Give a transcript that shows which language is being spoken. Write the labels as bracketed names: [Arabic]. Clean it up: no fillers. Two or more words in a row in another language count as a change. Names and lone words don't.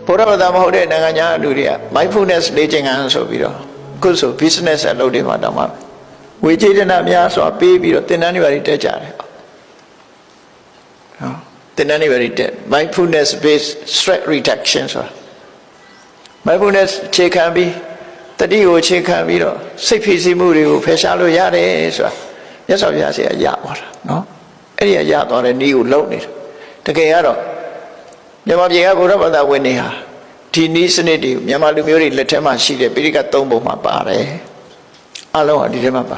[Burmese] ဗုဒ္ဓဘာသာမဟုတ်တဲ့နိုင်ငံညာလူတွေက mindfulness လေ့ကျင့်ခန်းဆိုပြီးတော့အခုဆို business အလုပ်တွေမှာတောင်မှဝေကျေတနာများစွာပေးပြီးတော့သင်တန်းတွေပါတက်ကြတယ်နော်သင်တန်းတွေပါတက် [English] mindfulness based stress reduction [Burmese] ဆိုတာ mindfulness ခြေခံပြီး တတိကိုခြေခံပြီးတော့စိတ်ဖိစီးမှုတွေကိုဖယ်ရှားလို့ရတယ်ဆိုတာမြတ်စွာဘုရားဆရာရသွားတာနော်အဲ့ဒီရသွားတဲ့နည်းကိုလုံးနေတယ်တကယ်ကတော့မြန်မာပြည်က ဗုဒ္ဓဘာသာဝင်တွေဟာဒီနည်းစနစ်တွေမြန်မာလူမျိုးတွေလက်ထက်မှာရှိတဲ့ပိဋကတ်၃ပုံမှာပါတယ်အလုံးဟာဒီထဲမှာပါ